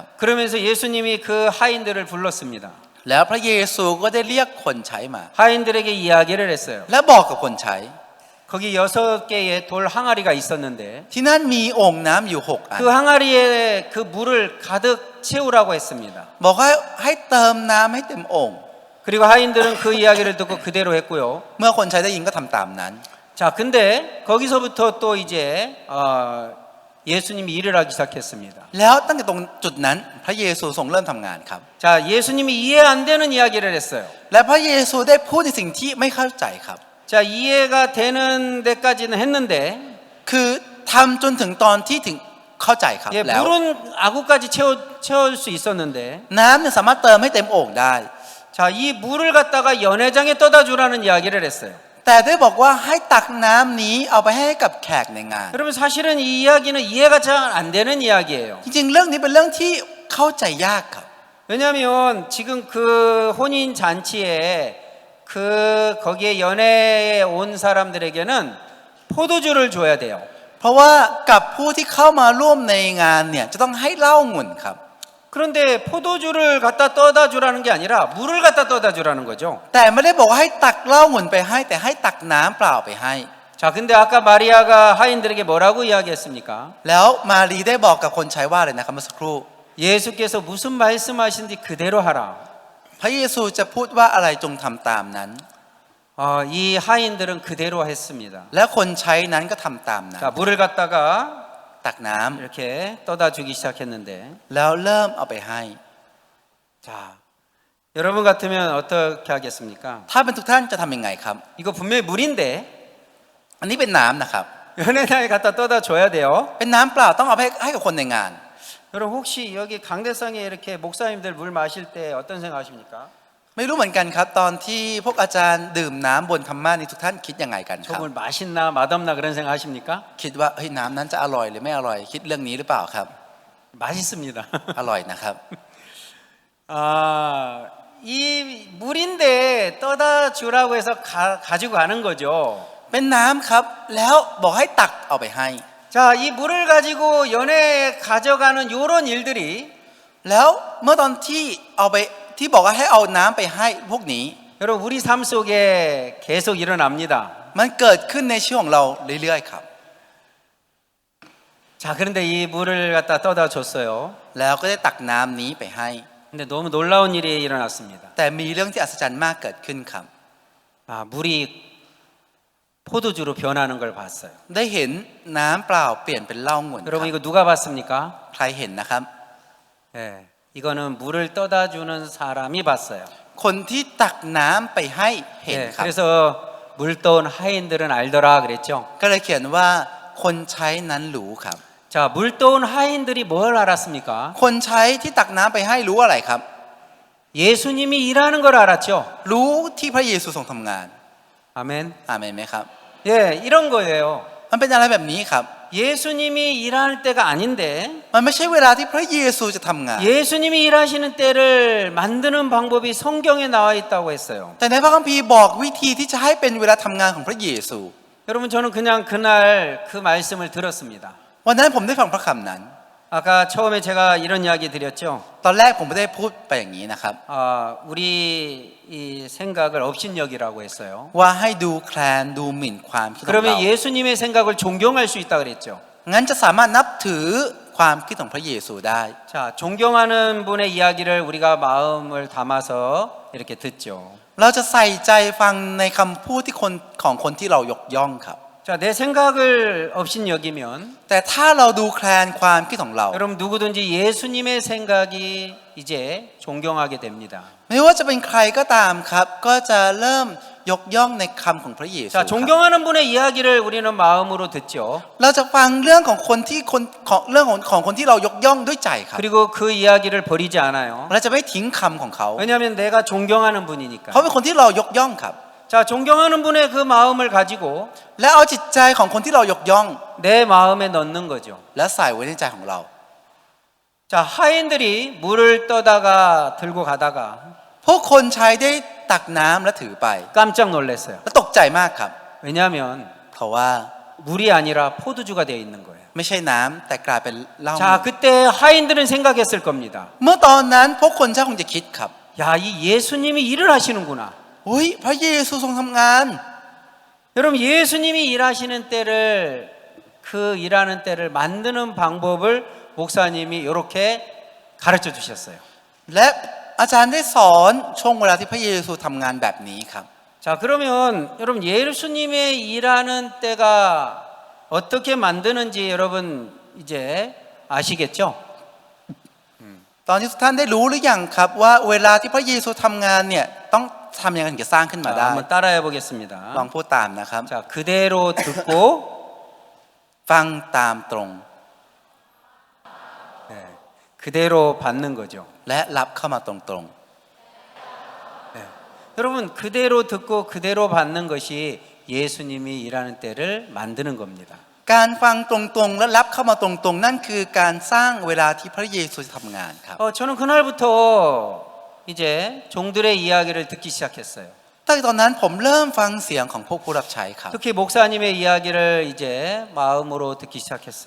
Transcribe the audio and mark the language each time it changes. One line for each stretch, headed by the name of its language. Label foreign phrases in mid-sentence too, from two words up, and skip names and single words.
Korean: 그러면서 예수님이 그 하인들을 불렀습니다.
Thai: แล้วพระเยซูก็ได้เรียกคนใช้มา
Korean: 하인들에게 이야기를 했어요.
Thai: และบอกกับคนใช้
Korean: 거기 6개의 돌 항아리가 있었는데
Thai: ที่นั่นมีโอ่งน้ำอยู่6 อัน
Korean: 그 항아리에 그 물을 가득 채우라고 했습니다.
Thai: บอกให้เติมน้ำให้เต็มโอ่ง
Korean: 그리고 하인들은 그 이야기를 듣고 그대로 했고요.
Thai: เมื่อคนใช้ได้ยินก็ทำตามนั้น
Korean: 자, 근데 거기서부터 또 이제 예수님이 일을 하기 시작했습니다.
Thai: แล้วตั้งแต่ตรงจุดนั้นพระเยซูทรงเริ่มทำงานครับ
Korean: 자, 예수님이 이해 안 되는 이야기를 했어요.
Thai: และพระเยซูได้พูดในสิ่งที่ไม่เข้าใจครับ
Korean: 자, 이해가 되는 데까지는 했는데
Thai: คือทำจนถึงตอนที่ถึงเข้าใจครับ
Korean: 예,
Thai: แล้ว
Korean: 물은 아구까지 채울 수 있었는데
Thai: น้ำเนี่ยสามารถเติมให้เต็มโอ่งได้
Korean: 자, 이 물을 갖다가 연회장에 떠다 주라는 이야기를 했어요.
Thai: แต่ได้บอกว่าให้ตักน้ำนี้เอาไปให้กับแขกในงาน
Korean: 여러분 사실은 이 이야기는 이해가 잘 안 되는 이야기예요.
Thai: จริงๆเรื่องนี้เป็นเรื่องที่เข้าใจยากครับ
Korean: 왜냐하면 지금 그 혼인 잔치에 거기에 연애에 온 사람들에게는 포도주를 줘야 돼요.
Thai: เพราะว่ากับผู้ที่เข้ามาร่วมในงานเนี่ยจะต้องให้เหล้าองุ่นครับ
Korean: 그런데 포도주를 갖다 떠다 주라는 게 아니라 물을 갖다 떠다 주라는 거죠.
Thai: แต่ไม่ได้บอกว่าให้ตักเหล้าองุ่นไปให้แต่ให้ตักน้ำเปล่าไปให้
Korean: 자, 근데 아까 마리아가 하인들에게 뭐라고 이야기했습니까?
Thai: แล้วมารีได้บอกกับคนใช้ว่าอะไรนะครับเมื่อสักครู่
Korean: 예수께서 무슨 말씀하신지 그대로 하라.
Thai: พระเยซูจะพูดว่าอะไรจงทำตามนั้น
Korean: 이 하인들은 그대로 했습니다.
Thai: และคนใช้นั้นก็ทำตามนั้น
Korean: 자, 물을 갖다가
Thai: ตักน้ำ
Korean: 이렇게 떠다 주기 시작했는데
Thai: แล้วเริ่มเอาไปให้
Korean: 자, 여러분 같으면 어떻게 하겠습니까?
Thai: ถ้าเป็นทุกท่านจะทำยังไงครับ
Korean: 이거 분명히 물인데
Thai: อันนี้เป็นน้ำนะครับ
Korean: 연회장에 갖다 떠다 줘야 돼요.
Thai: เป็นน้ำเปล่าต้องเอาไปให้กับคนในงาน
Korean: 여러분 혹시 여기 강대상에 이렇게 목사님들 물 마실 때 어떤 생각하십니까?
Thai: ไม่รู้เหมือนกันครับตอนที่พวกอาจารย์ดื่มน้ำบนธรรมะนี่ทุกท่านคิดยังไงกันครับ
Korean: 저물 맛있나 맛없나 그런 생각하십니까?
Thai: คิดว่าเฮ้ยน้ำนั้นจะอร่อยหรือไม่อร่อยคิดเรื่องนี้หรือเปล่าครับ
Korean: 맛있습니다.
Thai: อร่อยนะครับ
Korean: 이 물인데 떠다 주라고 해서 가지고 가는 거죠.
Thai: เป็นน้ำครับแล้วบอกให้ตักเอาไปให้
Korean: 자, 이 물을 가지고 연회에 가져가는 요런 일들이
Thai: แล้วเมื่อตอนที่เอาไปที่บอกว่าให้เอาน้ำไปให้พวกนี้
Korean: 여러분 우리 삶 속에 계속 일어납니다.
Thai: มันเกิดขึ้นในชีวิตของเราเรื่อยๆครับ
Korean: 자, 그런데 이 물을 갖다 떠다 줬어요.
Thai: แล้วก็ได้ตักน้ำนี้ไปให้
Korean: 근데 너무 놀라운 일이 일어났습니다.
Thai: แต่มีเรื่องที่อัศจรรย์มากเกิดขึ้นครับ
Korean: 아, 물이 포도주로 변하는 걸 봤어요.
Thai: ได้เห็นน้ำเปล่าเปลี่ยนเป็นเหล้าองุ่นครับ
Korean: 여러분 이거 누가 봤습니까?
Thai: ใครเห็นนะครับ
Korean: 예, 이거는 물을 떠다 주는 사람이 봤어요.
Thai: คนที่ตักน้ำไปให้เห็น
Korean: 예,
Thai: ครับ
Korean: 그래서 물 떠온 하인들은 알더라 그랬죠.
Thai: ก็เลยเขียนว่าคนใช้นั้นรู้ครับ
Korean: 자, 물 떠온 하인들이 뭘 알았습니까?
Thai: คนใช้ที่ตักน้ำไปให้รู้อะไรครับ
Korean: 예수님이 일하는 걸 알았죠.
Thai: รู้ที่พระเยซูทรงทำงาน
Korean: 아멘.
Thai: อาเมนไหมครับ
Korean: 예, 이런 거예요.
Thai: มันเป็นอะไรแบบนี้ครับ
Korean: 예수님이 일할 때가 아닌데
Thai: มันไม่ใช่เวลาที่พระเยซูจะทำงาน
Korean: 예수님이 일하시는 때를 만드는 방법이 성경에 나와 있다고 했어요.
Thai: แต่ในพระคัมภีร์บอกวิธีที่จะให้เป็นเวลาทำงานของพระเยซู
Korean: 여러분 저는 그냥 그날 그 말씀을 들었습니다.
Thai: วันนั้นผมได้ฟังพระคำนั้น
Korean: 아까 처음에 제가 이런 이야기 드렸죠.
Thai: ตอนแรกผมไม่ได้พูดไปอย่างนี้นะครับ
Korean: 우리 이 생각을 업신여기라고 했어요.
Thai: ว่าให้ดูแคลนดูหมิ่นความคิดของเรา
Korean: 그러면 예수님의 생각을 존경할 수 있다 그랬죠.
Thai: งั้นจะสามารถนับถือความคิดของพระเยซูได้
Korean: 자, 존경하는 분의 이야기를 우리가 마음을 담아서 이렇게 듣죠.
Thai: เราจะใส่ใจฟังในคำพูดที่ของคนที่เรายกย่องครับ
Korean: 자, 내 생각을 업신여기면
Thai: แต่ถ้าเราดูแคลนความคิดของเรา
Korean: 여러분 누구든지 예수님의 생각이 이제 존경하게 됩니다.
Thai: ไม่ว่าจะเป็นใครก็ตามครับ ก็จะเริ่มยกย่องในคำของพระเยซู
Korean: 자, 존경하는 분의 이야기를 우리는 마음으로 듣죠.
Thai: เราจะฟังเรื่องของคนที่ของคนที่เรายกย่องด้วยใจครับ
Korean: 그리고 그 이야기를 버리지 않아요.
Thai: เราจะไม่ทิ้งคำของเขา
Korean: 왜냐하면 내가 존경하는 분이니까.
Thai: เขาเป็นคนที่เรายกย่องครับ
Korean: 자, 존경하는 분의 그 마음을 가지고
Thai: และเอาจิตใจของคนที่เรายกย่อง
Korean: 내 마음에 넣는 거죠.
Thai: และใส่ไว้ในใจของเรา
Korean: 자, 하인들이 물을 떠다가 들고 가다가
Thai: พวกคนใช้ได้ตักน้ำและถือไป
Korean: 깜짝 놀랐어요.
Thai: และตกใจมากครับ
Korean: 왜냐하면
Thai: เพราะว่า
Korean: 물이 아니라 포도주가 되어 있는 거예요.
Thai: ไม่ใช่น้ำแต่กลายเป็นเหล้า
Korean: 자, 그때 하인들은 생각했을 겁니다.
Thai: เมื่อตอนนั้นพวกคนใช้คงจะคิดครับ
Korean: 야, 이 예수님이 일을 하시는구나.
Thai: อุ้ยพระเยซูทรงทำงาน
Korean: 여러분 예수님이 일하시는 때를 그 일하는 때를 만드는 방법을 목사님이 이렇게 가르쳐 주셨어요.
Thai: และอาจารย์ได้สอนช่วงเวลาที่พระเยซูทำงานแบบนี้ครับ
Korean: 자, 그러면 여러분 예수님의 일하는 때가 어떻게 만드는지 여러분 이제 아시겠죠?
Thai: ตอนนี้ทุกท่านได้รู้หรือยังครับว่าเวลาที่พระเยซูทำงานเนี่ยต้องทำยังไงถึงจะสร้างขึ้นมา
Korean: 자,
Thai: ได้
Korean: 한번 따라해 보겠습니다.
Thai: ลองพูดตามนะครับ
Korean: 자, 그대로 듣고
Thai: ฟังตามตรง
Korean: 네, 그대로 받는 거죠.
Thai: และรับเข้ามาตรง
Korean: 네. 여러분 그대로 듣고 그대로 받는 것이 예수님이 일하는 때를 만드는 겁니다.
Thai: ๆการฟังตรงๆและรับเข้ามาตรงๆนั่นคือการสร้างเวลาที่พระเยซูจะทำงานครับ
Korean: 저는 그날부터 이제 종들의 이야기를 듣기 시작했어요.
Thai: ตั้งแต่ตอนนั้นผมเริ่มฟังเสียงของพวกผู้รับใช้ครับ
Korean: 특히 목사님의 이야기를 이제 마음으로 듣기 시작했어요.